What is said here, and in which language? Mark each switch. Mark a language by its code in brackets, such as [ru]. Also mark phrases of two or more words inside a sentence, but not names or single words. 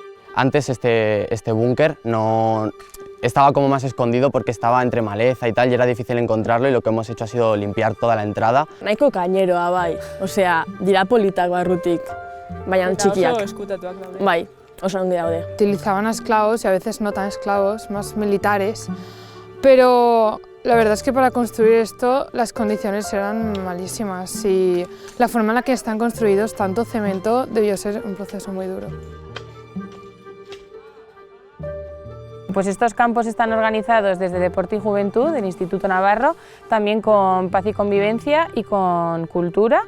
[es] Antes este búnker no estaba como más escondido porque estaba entre maleza y tal y era difícil encontrarlo, y lo que hemos hecho ha sido limpiar toda la entrada. [eu] Nahiko kaineroa bai, osea, dira politak barrutik, baina txikiak. Oso eskutatuak daude. Bai, oso ongi daude. [es] Utilizaban a esclavos y a veces no tan esclavos, más militares, pero la verdad es que para construir esto las condiciones eran malísimas y la forma en la que están construidos, tanto cemento, debió ser un proceso muy duro. Pues estos campos están organizados desde Deporte y Juventud del Instituto Navarro, también con Paz y Convivencia y con Cultura.